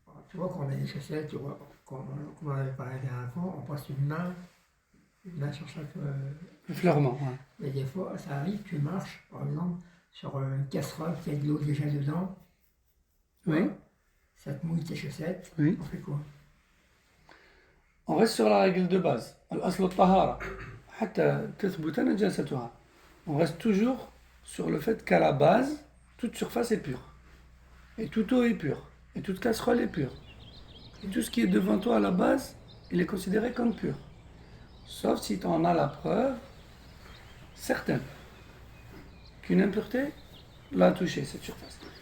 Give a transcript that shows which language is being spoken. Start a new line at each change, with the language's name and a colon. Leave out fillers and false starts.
French: Tu vois, quand on met des chaussettes, tu vois, comme on avait parlé la dernière fois, on passe une main sur chaque. Le fleurement, ouais. Mais des fois, ça arrive, tu marches, par exemple, sur une casserole qui a de l'eau déjà dedans. Oui. Ça te mouille tes chaussettes. Oui. On fait quoi? On reste sur la règle de base.
Arabic: الأصل الطهارة حتى تثبت نجاستها.
French: On reste toujours sur le fait qu'à la base, toute surface est pure. Et toute eau est pure. Et toute casserole est pure. Et tout ce qui est devant toi à la base, il est considéré comme pur. Sauf si tu en as la preuve certaine qu'une impureté l'a touché, cette surface.